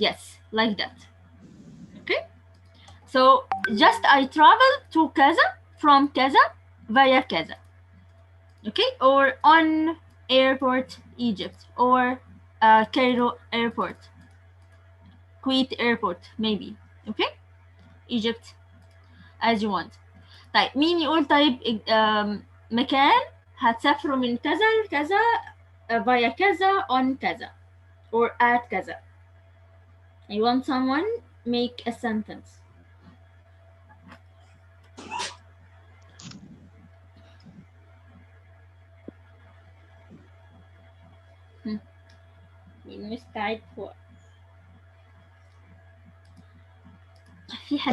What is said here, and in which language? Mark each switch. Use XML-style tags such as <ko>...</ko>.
<en>Yes, like that. Okay. So just I traveled to Kaza from Kaza via Kaza. Okay. Or on airport Egypt, or Cairo airport, Kuwait airport maybe. Okay. Egypt as you want.</en> <ar>طيب مين يقول طيب مكان هتسافروا من كذا لكذا via كذا on كذا</ar> <en>or at</en> <ar>كذا.</ar> <en>I want someone make a sentence.</en> <ar>مين مستعد هو؟ في حد</ar>